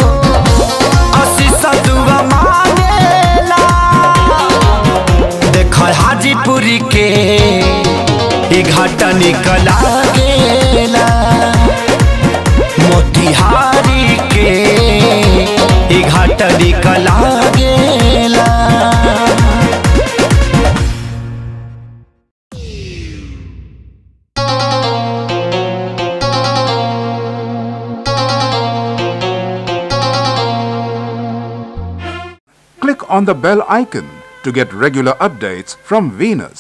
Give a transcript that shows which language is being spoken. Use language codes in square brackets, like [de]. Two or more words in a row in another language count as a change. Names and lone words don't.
[bho] हाजीपुरी के घाट निकला गेला मोतिहारी के घाट निकला गेला। [en] Click on the bell icon to get regular updates from Venus.